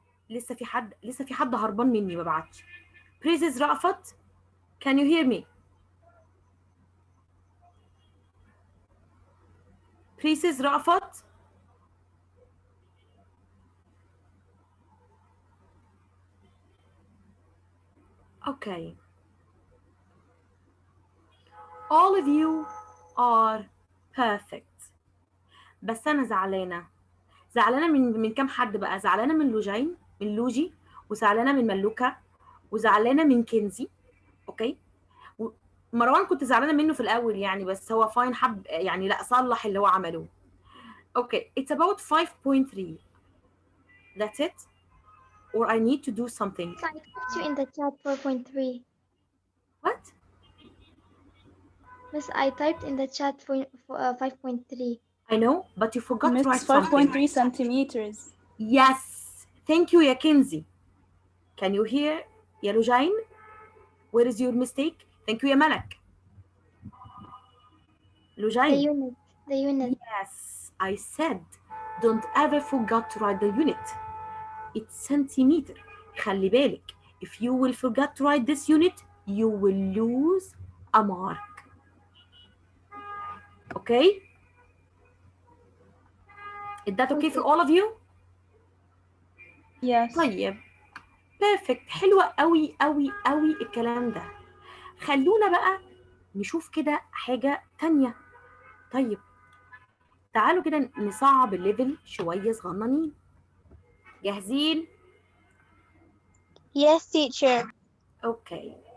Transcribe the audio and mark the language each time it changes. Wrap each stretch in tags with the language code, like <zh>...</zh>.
<ar>لسه في حد هربان مني ما بعتش.</ar> <en>Praises Raafat. Can you hear me? Praises Raafat. Okay. All of you are perfect.</en> <ar>بس أنا زعلانة من كام حد بقى؟ زعلانة من لوجين، من لوجي، وزعلانه من ملوكه، وزعلانه من كنزي. اوكي، مروان كنت زعلانه منه في الاول يعني، بس هو فاين، حب يعني، لا صلح اللي هو عمله.</ar> <en>Okay it's about 5.3. that's it or I need to do something. So I typed you in the chat 4.3. What? Miss, I typed in the chat for 5.3. I know but you forgot to write Miss something. 5.3 centimeters. Yes, thank you يا Kenzy. can you hear يا Lujain? where is your mistake? thank you يا Malak. The</en> <ar>لوجين.</ar> <en>unit. The unit. Yes, I said don't ever forget to write the unit. It's centimeter.</en> <ar>خلي بالك,</ar> <en>if you will forget to write this unit, you will lose a mark. Okay? Is that okay for Okay. all of you? Yes.</en> <ar>طيب perfect. حلوة قوي قوي قوي الكلام ده. خلونا بقى نشوف كده حاجة تانية. طيب تعالوا كده نصعب الليفل شوية صغننين. جاهزين؟</ar> <en>Yes, teacher.</en> <ar>اوكي.</ar>